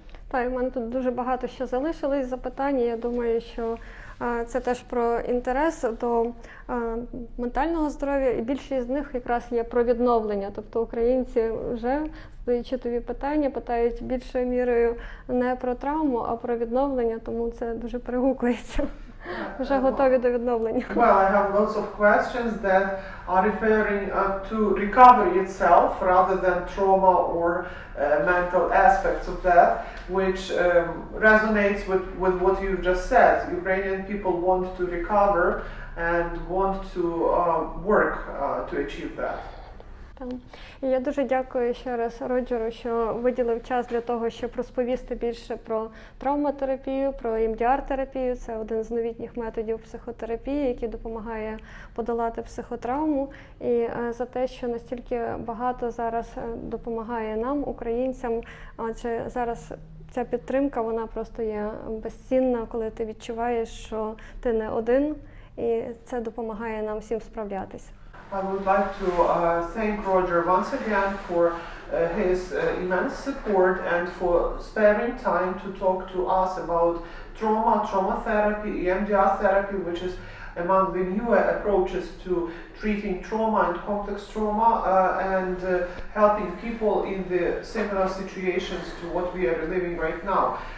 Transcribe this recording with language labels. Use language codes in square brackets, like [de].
[uk] Так, у мене тут дуже багато ще залишилось запитань. Я думаю, що це теж про інтерес до ментального здоров'я, і більшість з них якраз є про відновлення. Тобто українці вже, задаючи тобі питання, питають більшою мірою не про травму, а про відновлення, тому це дуже перегукується. Вже готові до відновлення. [en] Well, I have lots of questions that are referring to recovery itself rather than trauma or mental aspects of that, which resonates with what you just said. Ukrainian people want to recover and want to work to achieve that. [uk] І я дуже дякую ще раз Роджеру, що виділив час для того, щоб розповісти більше про травмотерапію, про EMDR-терапію. Це один з новітніх методів психотерапії, який допомагає подолати психотравму. І за те, що настільки багато зараз допомагає нам, українцям, адже зараз ця підтримка, вона просто є безцінна, коли ти відчуваєш, що ти не один, і це допомагає нам всім справлятися. [en] I would like to thank Roger once again for his immense support and for sparing time to talk to us about trauma therapy, EMDR therapy, which is among the newer approaches to treating trauma and complex trauma and helping people in the similar situations to what we are living right now.